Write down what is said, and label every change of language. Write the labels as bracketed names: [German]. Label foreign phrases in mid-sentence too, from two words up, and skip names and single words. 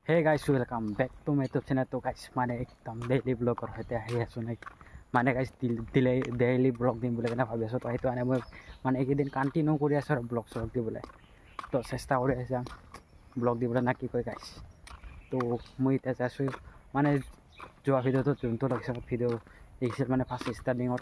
[English] Hey guys welcome back to my YouTube channel. [Hindi] तो गाइस माने एकदम डेली ब्लॉगर होते [Assamese] आহি আছো নাই মানে গাইস [English] daily vlog [Assamese] দিম বুলি কেনে ভাবি আছো। তো সেইটো আনে মই মানে এইকেইদিন কন্টিনিউ কৰি আছো আৰু ব্লগ চলগ দিবলৈ। তো চেষ্টা কৰি আছো ব্লগ দিবলৈ না কি কয় গাইস। তো মই এতিয়া যাইছো মানে যোৱা ভিডিঅ'টো যোনটো লাগিছে ভিডিঅ' দেখিছিল মানে [English] first startingত।